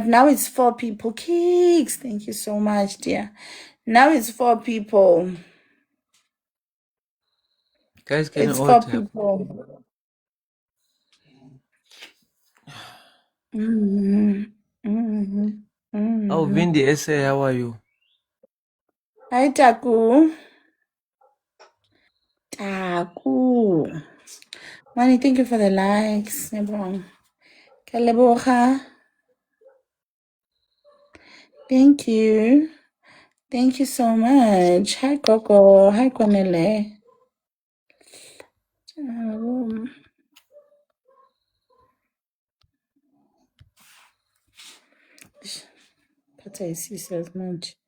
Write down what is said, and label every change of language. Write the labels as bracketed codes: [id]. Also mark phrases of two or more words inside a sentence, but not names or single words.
[en] Now it's 4 people. Kicks. Thank you so much, dear. Now it's 4 people. Guys, can It's you 4 all tap? people. Oh, Vindi SA, how are you? Hi, Taku. Taku. Money, thank you for the likes. Kaleboha. Thank you. Thank you so much. Hi, Coco. Hi, Cornele. But I see so much.